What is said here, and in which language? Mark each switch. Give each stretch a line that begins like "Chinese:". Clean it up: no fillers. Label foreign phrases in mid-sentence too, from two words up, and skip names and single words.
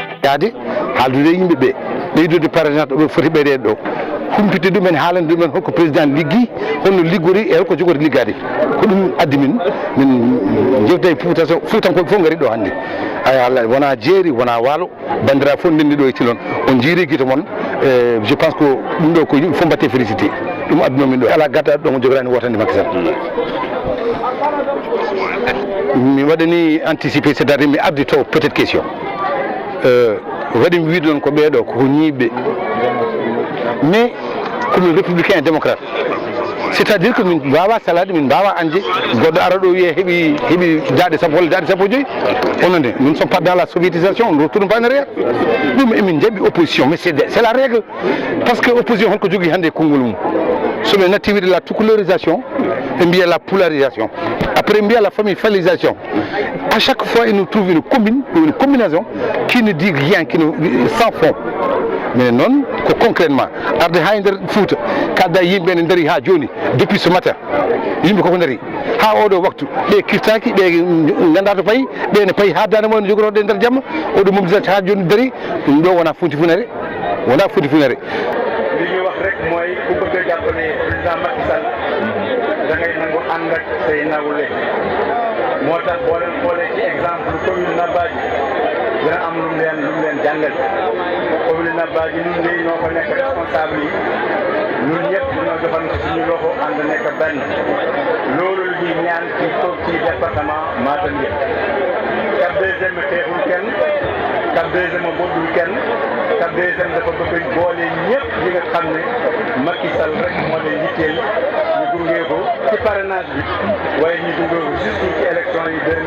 Fula: yaade haaldude yimɓe ɓe ɓeydude parrainage ɗo ɓe foti ɓeydeede ɗo humpite ɗumen haalande ɗumen holko président liggi holno liggori e holko jogori liggade ko ɗum addi min jewta e fuutankoɓe fof ngari ɗo hannde Allah wona jeeri wona waalo bandiraɓe fof ndenndi ɗo e Thiel on jiiri guito moon
French: je pense que
Fula: ɗum ɗo ko yimɓe fof mbatte félicité ɗum addunomin ɗo ala gaddaɗo ɗo mo jogorani wotande Macky Sall mi waɗani anticipé
French: c'est à dire
Fula: mi ardi taw peut être question waɗi mi wiide ɗon ko ɓeeɗo koko ñiiɓɓe mais komin
French: républicain et démocrate c'est à dire que
Fula: min mbawa salade min mbawa anje goɗɗo ara ɗo wiye heeɓi daɗe sappo walla daɗe sappo e joyyi ononde
French: nous ne sommes pas dans la soviétisation on ne retourne pas en arrière
Fula: ɗum emin jaɓi
French: opposition mais c'est la règle par ce que
Fula: opposition holko jogui hannde konngol mum somin natti wiide
French: la toucouleurisation et
Fula: mbiya
French: la polarisation après
Fula: mbiya
French: la familialisation à chaque fois il nous trouve une combinaison qui ne dit rien qui ne sans fond
Fula: mais noon ko concrètement arde ha e nder Fouta kadda yimɓe ne daari ha joni
French: depuis ce matin
Fula: yimɓe koko daari ha oɗo waktu ɓe kirtaki ɓe ganda to payi ɓe ne payi ha dande mumen jogoroɗe e nder jamma oɗo mobilisation ha joni daari ɗum ɗo wona funti funere wona funti funere
Wolof: li ñu wax rek mooy ku bëgg a jàppale président Macky Sall da ngay nangu ànd ak say nawle moo tax boo leen xoolee ci exemple commune Nabadji dina am lu mu leen jàngal commune Nabadji ñun léegi ñoo fa nekk responsable yi ñun ñëpp ñoo joxante suñu loxo ànd nekk benn loolu la ñuy ñaan ci toog ci département Matam yëpp Cap Deuxième xeexul kenn Cap Deuxième boddul kenn Cap Deuxième dafa bëgg boole ñëpp ñi nga xam ne Macky Sall rek moo leen yitteel ñu gungee ko ci parrainage bi waaye ñu gungee ko surtout ci élection yi